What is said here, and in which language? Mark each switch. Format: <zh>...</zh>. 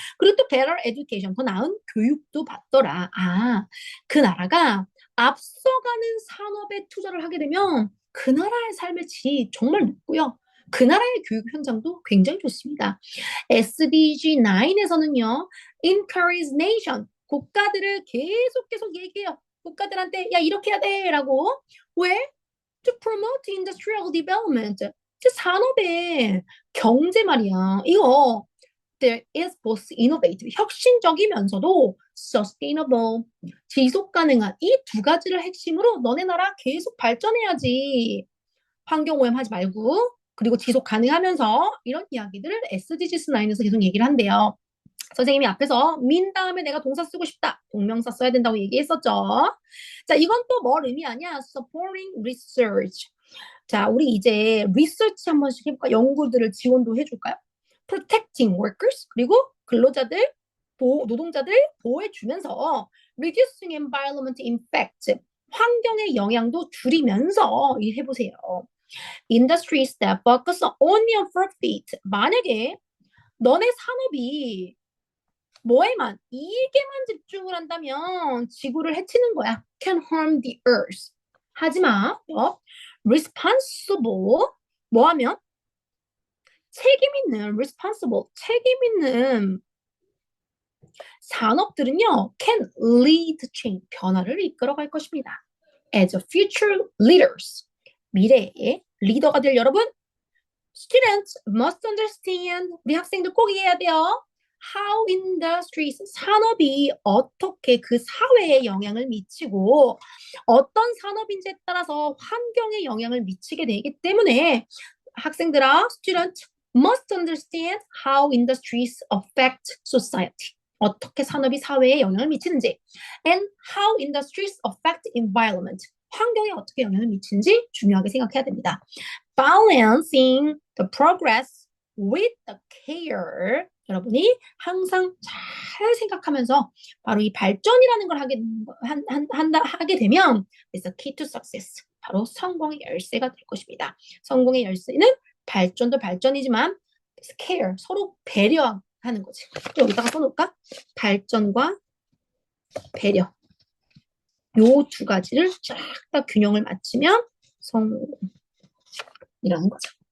<ko>그리고 또</ko> <en>better education,</en> <ko>더 나은 교육도 받더라. 그 나라가 앞서가는 산업에 투자를 하게 되면 그 나라의 삶의 질이 정말 높고요. 그 나라의 교육 현장도 굉장히 좋습니다. SDG 9에서는요,</ko> <en>encourage nation,</en> <ko>국가들을 계속 얘기해요. 국가들한테 야 이렇게 해야 돼라고. 왜?</ko> <en>To promote industrial development.</en> <ko>산업의 경제 말이야. 이거 there is both innovative, 혁신적이면서도 sustainable, 지속 가능한 이 두 가지를 핵심으로 너네 나라 계속 발전해야지. 환경오염 하지 말고 그리고 지속 가능하면서 이런 이야기들을 SDGs 9에서 계속 얘기를 한대요. 선생님이 앞에서 민 다음에 내가 동사 쓰고 싶다. 동명사 써야 된다고 얘기했었죠. 자, 이건 또 뭘 의미하냐?</ko> <en>Supporting research.</en> <ko>자, 우리 이제 리서치 한 번씩 해볼까? 연구들을 지원도 해줄까요?</ko> <en>Protecting workers,</en> <ko>그리고 근로자들 노동자들 보호해주면서</ko> <en>reducing environment impact,</en> <ko>환경의 영향도 줄이면서 해보세요.</ko> <en>Industries that focus only on profit.</en> <ko>만약에 너네 산업이 뭐에만 이익에만 집중을 한다면 지구를 해치는 거야.</ko> <en>Can harm the earth.</en> <ko>하지마. responsible 뭐하면 책임 있는 responsible 책임 있는 산업들은요</ko> <en>can lead change</en> <ko>변화를 이끌어갈 것입니다.</ko> <en>As a future leaders</en> <ko>미래의 리더가 될 여러분</ko> <en>students must understand</en> <ko>우리 학생들 꼭 이해해야 돼요.</ko> <en>How industries</en> <ko>산업이 어떻게 그 사회에 영향을 미치고 어떤 산업인지에 따라서 환경에 영향을 미치게 되기 때문에 학생들아</ko> <en>student must understand how industries affect society</en> <ko>어떻게 산업이 사회에 영향을 미치는지</ko> <en>and how industries affect environment</en> <ko>환경에 어떻게 영향을 미치는지 중요하게 생각해야 됩니다.</ko> <en>Balancing the progress with the care</en> <ko>여러분이 항상 잘 생각하면서 바로 이 발전이라는 걸 하게 되면</ko> <en>it's the key to success.</en> <ko>바로 성공의 열쇠가 될 것입니다. 성공의 열쇠는 발전도 발전이지만 care, 서로 배려하는 거지. 또 여기다가 써놓을까? 발전과 배려. 요 두 가지를 쫙 다 균형을 맞추면 성공이라는 거죠.</ko>